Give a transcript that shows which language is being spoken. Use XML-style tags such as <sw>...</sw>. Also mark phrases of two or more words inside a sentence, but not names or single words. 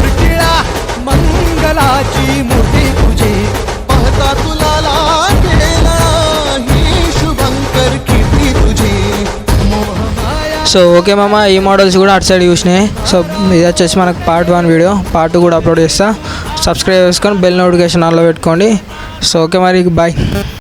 <mr>टिळा मंगलाची मूर्ती तुझी, पाहता तुला लागेला ही शुभंकर कीर्ती तुझी, मोहमाया.</mr> <en>so okay</en> <te>మామ, ఈ మోడల్స్ కూడా అటు సైడ్ చూసినాయి. సో ఇది వచ్చేసి మనకు</te> <en>part 1 video,</en> <te>పార్ట్ 2 కూడా అప్లోడ్ చేస్తా. సబ్స్క్రైబ్ చేసుకొని</te> <en>bell notification on</en> <te>పెట్టుకోండి.</te> <en>so okay</en> <te>మరి, బాయ్.</te>